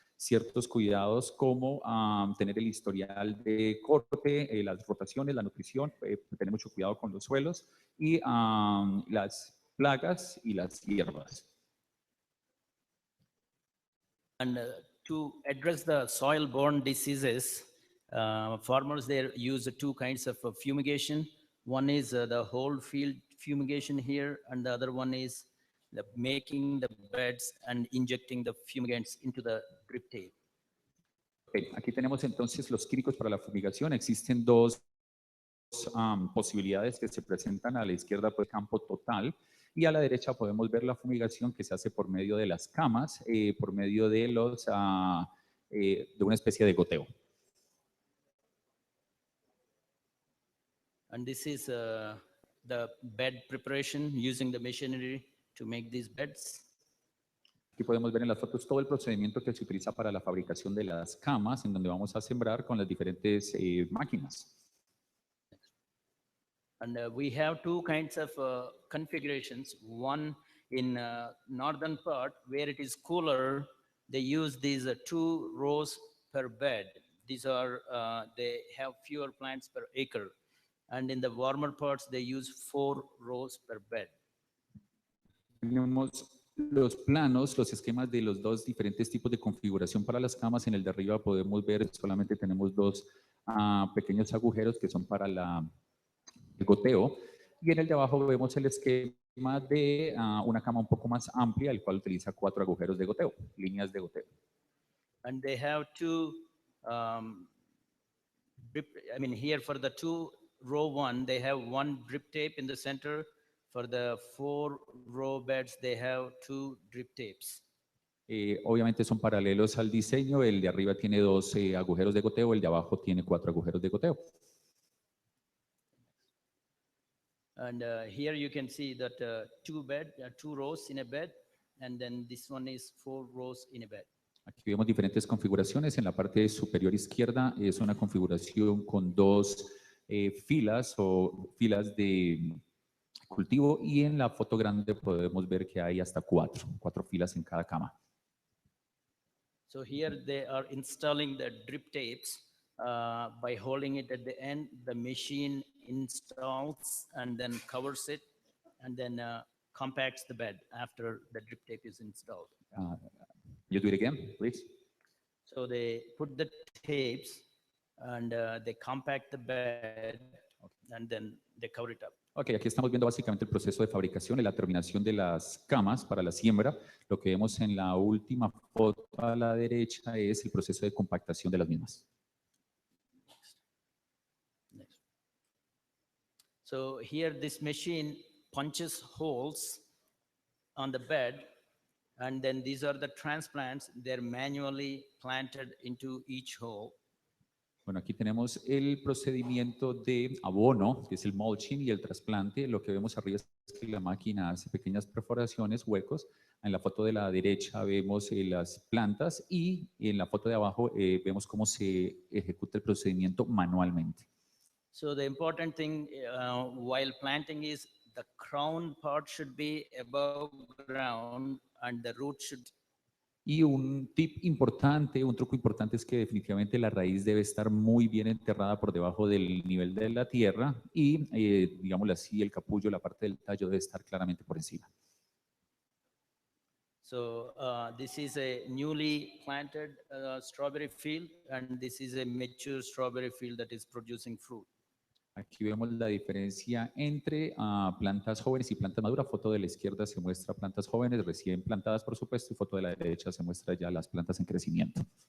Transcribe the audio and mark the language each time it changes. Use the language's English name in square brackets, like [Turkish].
[Spanish] Ciertos cuidados como tener el historial de corte, las rotaciones, la nutrición, tener mucho cuidado con los suelos y las plagas y las hierbas. [English] And to address the soil-borne diseases, farmers there use two kinds of fumigation. One is the whole field fumigation here, and the other one is making the beds and injecting the fumigants into the drip tape. Okay. [Spanish] Aquí tenemos entonces los químicos para la fumigación. Existen dos posibilidades que se presentan. A la izquierda, pues, campo total. Y a la derecha podemos ver la fumigación que se hace por medio de las camas, por medio de de una especie de goteo. [English] And this is the bed preparation using the machinery to make these beds. [Spanish] Aquí podemos ver en las fotos todo el procedimiento que se utiliza para la fabricación de las camas, en donde vamos a sembrar con las diferentes máquinas. [English] And we have two kinds of configurations. One in northern part where it is cooler, they use these 2 rows per bed. These are, they have fewer plants per acre. And in the warmer parts, they use 4 rows per bed. [Spanish] Tenemos los planos, los esquemas de los dos diferentes tipos de configuración para las camas. En el de arriba podemos ver solamente tenemos 2 pequeños agujeros que son para el goteo. Y en el de abajo vemos el esquema de una cama un poco más amplia, el cual utiliza 4 agujeros de goteo, líneas de goteo. [English] And they have two, I mean, here for the two row one, they have one drip tape in the center. For the 4 row beds, they have 2 drip tapes. [Spanish] Obviamente son paralelos al diseño, el de arriba tiene 2 agujeros de goteo, el de abajo tiene 4 agujeros de goteo. [English] And here you can see that 2 rows in a bed, and then this one is 4 rows in a bed. [Spanish] Aquí vemos diferentes configuraciones. En la parte superior izquierda es una configuración con 2 filas o filas de cultivo, y en la foto grande podemos ver que hay hasta 4 filas en cada cama. [English] So here they are installing the drip tapes. By holding it at the end, the machine installs and then covers it, and then compacts the bed after the drip tape is installed. You do it again, please. So they put the tapes and they compact the bed, and then they cover it up. [Spanish] Ok, aquí estamos viendo básicamente el proceso de fabricación y la terminación de las camas para la siembra. Lo que vemos en la última foto a la derecha es el proceso de compactación de las mismas. [English] Next. So here this machine punches holes on the bed, and then these are the transplants. They're manually planted into each hole. [Spanish] Bueno, aquí tenemos el procedimiento de abono, que es el mulching, y el trasplante. Lo que vemos arriba es que la máquina hace pequeñas perforaciones, huecos. En la foto de la derecha vemos las plantas, y en la foto de abajo vemos cómo se ejecuta el procedimiento manualmente. [English] So the important thing while planting is the crown part should be above ground and the root should. [Spanish] Y un tip importante, un truco importante es que definitivamente la raíz debe estar muy bien enterrada por debajo del nivel de la tierra, y, digámoslo así, el capullo, la parte del tallo, debe estar claramente por encima. [English] So this is a newly planted strawberry field, and this is a mature strawberry field that is producing fruit. [Spanish] Aquí vemos la diferencia entre plantas jóvenes y plantas maduras. Foto de la izquierda se muestra plantas jóvenes recién plantadas, por supuesto, y foto de la derecha se muestra ya las plantas en crecimiento.